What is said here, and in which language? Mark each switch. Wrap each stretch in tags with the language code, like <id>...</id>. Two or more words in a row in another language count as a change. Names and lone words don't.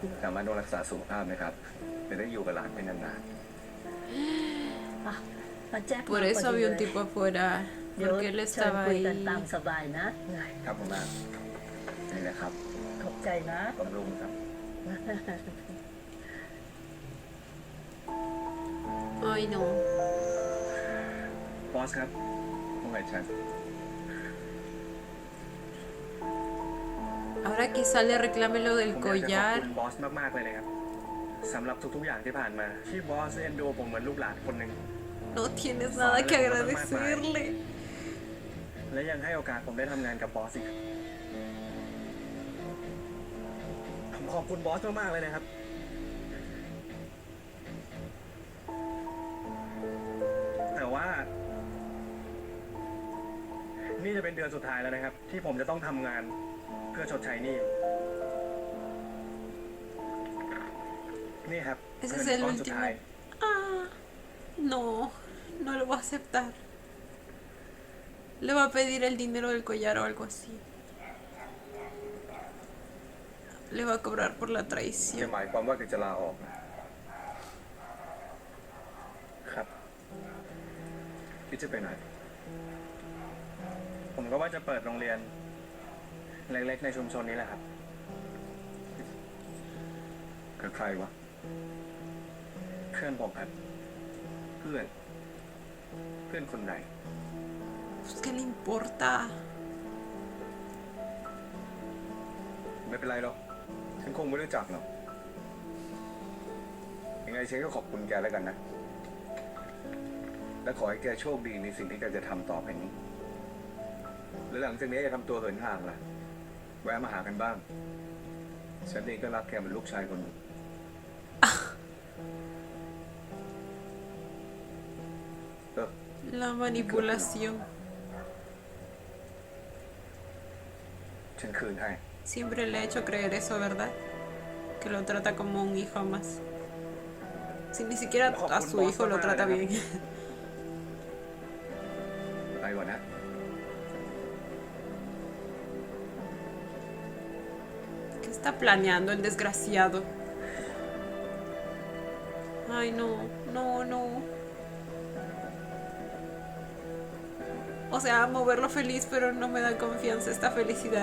<th>อาม่าต้องรักษาสุขภาพนะครับจะได้อยู่กับหลานไปนาน แจ็ค</th> <es>Por eso había un tipo afuera.</es> <th>เดี๋ยว</th> <es>Porque él</es> <th>เชิญ</th> <es>estaba</es> <th>คุยกัน</th> <es>ahí.</es> <th>ตามสบายนะ ๆครับอาม่านี่นะครับ ขอบใจนะ บำรุงครับ</th> <es>Ay, no.</es> <th>บอสครับว่าไงฉัน</th> <es>Ahora quizá le reclame lo</es> <th>ผ</th> <es>del</es> <th>มอยากจะขอบ</th> <es>collar.</es> <th>คุณบอสมากๆเลยนะครับสำหรับทุกๆอย่างที่ผ่านมาที่บอสเอ็นดูผมเหมือนลูกหลานคนหนึ่ง</th> <es>No tienes nada que agradecerle.</es> <th>และยังให้โอกาสผมได้ทำงานกับบอสอีกผมขอบคุณบอสมากๆเลยนะครับ แต่ว่า นี่จะเป็นเดือนสุดท้ายแล้วนะครับ ที่ผมจะต้องทำงานเพื่อชดใช้หนี้นี่ครับ</th> <es>Ese</es> <th>เงิ</th> <es>es</es> <th>น</th> <es>el</es> <th>ก้อนสุด</th> <es>último.</es> <th>ท้าย</th> <es>Ah, no, no lo va a aceptar. Le va a pedir el dinero del collar o algo así. Le va a cobrar por la</es> <th>จะ</th> <es>traición.</es> <th>หมายความว่าแกจะลาออกนะครับคิดจะไปไหน ผมก็ว่าจะเปิดโรงเรียน เล็กๆในชุมชนนี้แหละครับ กับใครวะ เพื่อนผมครับ เพื่อน เพื่อนคนไหน</th> <es>Pues, ¿qué le importa?</es> <th>ไม่เป็นไรหรอก ฉันคงไม่รู้จักหรอก ยังไงฉันก็ขอบคุณแกแล้วกันนะ และขอให้แกโชคดีในสิ่งที่แกจะทำต่อไปนี้ แล้วหลังจากนี้จะทำตัวเหินห่างล่ะ แวะมาหากันบ้าง ฉันเองก็รักแกเหมือนลูกชายคนหนึ่ง</th> <es>La manipulación.</es> <th>ฉันคืนให้</th> <es>Siempre le ha hecho creer eso, ¿verdad? Que lo trata como un hijo más. Si ni siquiera a su hijo lo trata bien.</es> <th>ไปก่อนนะ</th> <es>¿Qué está planeando el desgraciado? Ay, no, no, no. O sea, amo verlo feliz, pero no me da confianza esta felicidad.</es>